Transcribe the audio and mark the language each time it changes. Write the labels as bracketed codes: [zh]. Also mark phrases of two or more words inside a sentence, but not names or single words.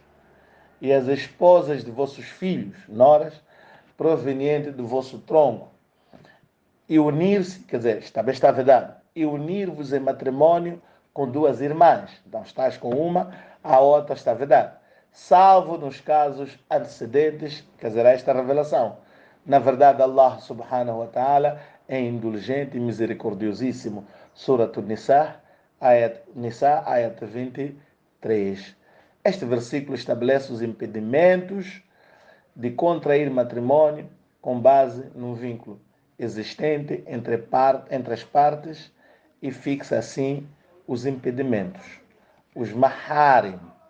[pt] E as esposas de vossos filhos, noras, provenientes do vosso tronco, e unir-se, quer dizer, também está vedado, e unir-vos em matrimônio com duas irmãs. Então, estás com uma, a outra está vedada. Salvo nos casos antecedentes, quer dizer, esta revelação. Na verdade, Allah [ar] سبحانه وتعالى [pt] é indulgente e misericordiosíssimo. Surat Nisa, ayat 23. Este versículo estabelece os impedimentos de contrair matrimônio com base num vínculo existente entre as partes e fixa assim os impedimentos, os maharim.